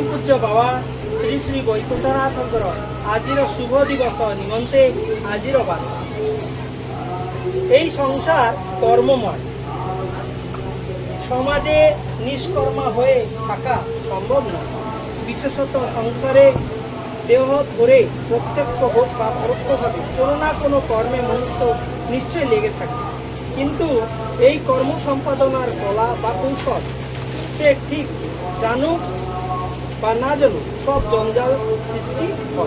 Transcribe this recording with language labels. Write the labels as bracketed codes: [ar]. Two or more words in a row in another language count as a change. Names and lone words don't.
[bn] পূজ্য বাবা শ্রী শ্রী বৈকুণ্ঠনাথংকর আজ শুভ দিবস নিমন্তে আজ বার্তা এই সংসার কর্মময় সমাজে নিষ্কর্মা হয়ে থাকা সম্ভব নয়। বিশেষত সংসারে দেহ ধরে প্রত্যক্ষ হোক বা পরোক্ষভাবে কোনো না কোনো কর্মে মনুষ্য নিশ্চয় লেগে থাকে, কিন্তু এই কর্ম সম্পাদনার কলা বা কৌশল সে ঠিক জানুক বা না জানুক সব জঞ্জাল সৃষ্টি হয়।